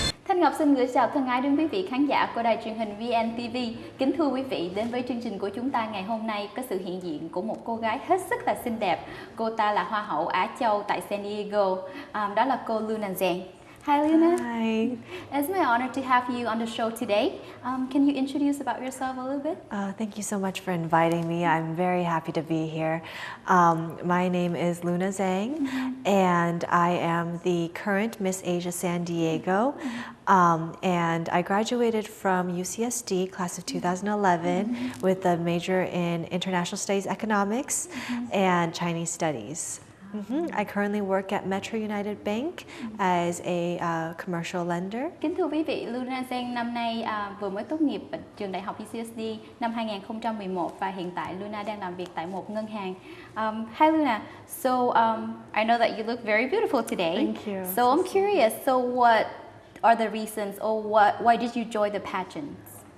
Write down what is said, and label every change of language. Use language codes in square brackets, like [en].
[vi] Thanh Ngọc xin gửi chào thân ái đến quý vị khán giả của đài truyền hình VNTV. Kính thưa quý vị, đến với chương trình của chúng ta ngày hôm nay có sự hiện diện của một cô gái hết sức là xinh đẹp. Cô ta là Hoa hậu Á Châu tại San Diego. Đó là cô Luna Zhang. [en] Hi Luna. Hi. It's my honor to have you on the show today. Can you introduce about yourself a little bit? Thank you so much for inviting me. I'm very happy to be here. My name is Luna Zhang, and I am the current Miss Asia San Diego. And I graduated from UCSD, class of 2011, with a major in International Studies Economics and Chinese Studies. I currently work at Metro United Bank as a commercial lender. [vi] Kính thưa quý vị, Luna Zhang năm nay vừa mới tốt nghiệp trường đại học UCSD năm 2011 và hiện tại Luna đang làm việc tại một ngân hàng. [en] Hi Luna, so I know that you look very beautiful today. Thank you. So I'm curious, so what are the reasons or why did you join the pageants?